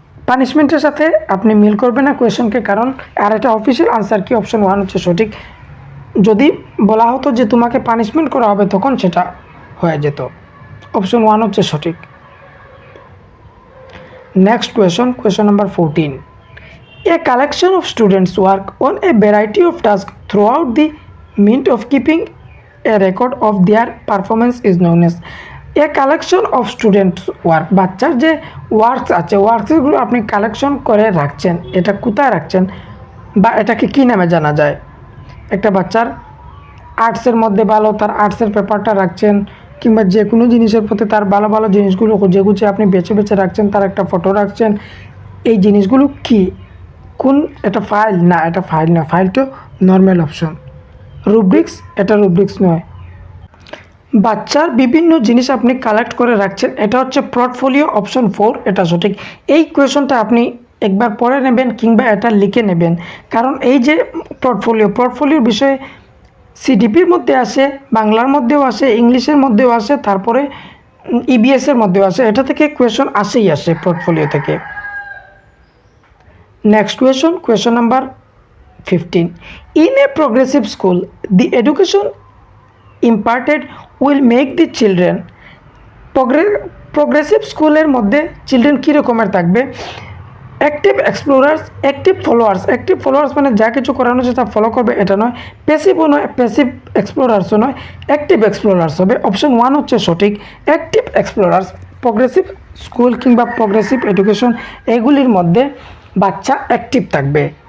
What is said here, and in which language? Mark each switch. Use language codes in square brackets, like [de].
[bn] পানিশমেন্টের সাথে আপনি মিল করবে না কোয়েশনকে, কারণ আর এটা অফিসিয়াল আনসার কি, অপশন 1 হচ্ছে সঠিক। যদি বলা হতো যে তোমাকে পানিশমেন্ট করা হবে তখন সেটা হয়ে যেত, অপশন 1 হচ্ছে সঠিক। [en] Next question number 14। A collection of students work on a variety of tasks throughout the means of keeping a record of their performance is known as। A collection of students work, [bn] বাচ্চার যে works আছে, ওয়ার্কসগুলো আপনি collection করে রাখছেন, এটা কোথায় রাখছেন বা এটাকে কী নামে জানা যায়? একটা বাচ্চার আর্টসের মধ্যে ভালো, তার আর্টসের পেপারটা রাখছেন, কিংবা যে কোনো জিনিসের প্রতি তার ভালো ভালো জিনিসগুলো খুঁজে খুঁজে আপনি বেছে বেছে রাখছেন, তার একটা ফটো রাখছেন। এই জিনিসগুলো কি, কোন, এটা ফাইল না, এটা ফাইল না, ফাইল তো নর্মাল অপশন। রুব্রিক্স, এটা রুব্রিক্স নয়। বাচ্চার বিভিন্ন জিনিস আপনি কালেক্ট করে রাখছেন, এটা হচ্ছে পোর্টফোলিও, অপশন 4, এটা সঠিক। এই কোয়েশনটা আপনি একবার পড়ে নেবেন কিংবা এটা লিখে নেবেন, কারণ এই যে পোর্টফোলিওর বিষয়ে সিডিপির মধ্যে আসে, বাংলার মধ্যেও আসে, ইংলিশের মধ্যেও আসে, তারপরে ইবিএসের মধ্যেও আসে, এটা থেকে কোয়েশন আসে পোর্টফোলিও থেকে। [en] Next question number 15. In a progressive school, the education imparted will make the children, [bn] progressive স্কুলের মধ্যে চিলড্রেন কী রকমের থাকবে? অ্যাক্টিভ এক্সপ্লোরার্স, অ্যাক্টিভ ফলোয়ার্স মানে যা কিছু করানো হচ্ছে তা ফলো করবে এটা নয়। প্যাসিভও নয়, প্যাসিভ এক্সপ্লোরার্সও নয়, অ্যাক্টিভ এক্সপ্লোরার্স হবে, অপশন 1 হচ্ছে সঠিক। অ্যাক্টিভ এক্সপ্লোরার্স, প্রগ্রেসিভ স্কুল কিংবা প্রগ্রেসিভ এডুকেশন, এগুলির মধ্যে বাচ্চা অ্যাক্টিভ থাকবে।